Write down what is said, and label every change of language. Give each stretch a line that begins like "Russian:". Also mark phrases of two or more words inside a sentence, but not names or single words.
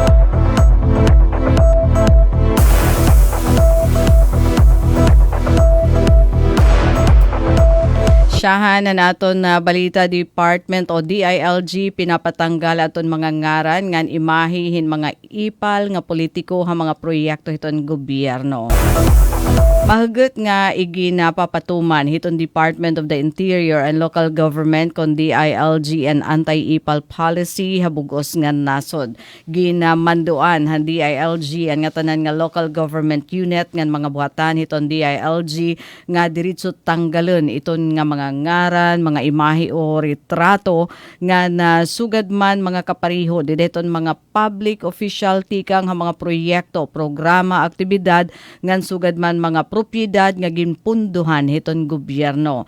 Waray: Siyahan na naton na balita Department o DILG pinapatanggal aton mga ngaran ngan imahihin mga ipal nga politiko ha mga proyekto hiton gobyerno. Mahugot nga iginapapatuman hiton Department of the Interior and Local Government kon DILG and anti-ipal policy habugos nga nasod. Ginamanduan han DILG ang nga tanan nga
English: local government unit
Waray: ngan mga buhatan hiton DILG nga diretso tanggalon iton nga mga ngaran, mga imahe o retrato nga nasugad man mga kapariho dideton mga
English: public official
Waray: tikang ha mga proyekto, programa, aktibidad ngan sugad man mga propiedad nga ginpunduhan hiton gobyerno.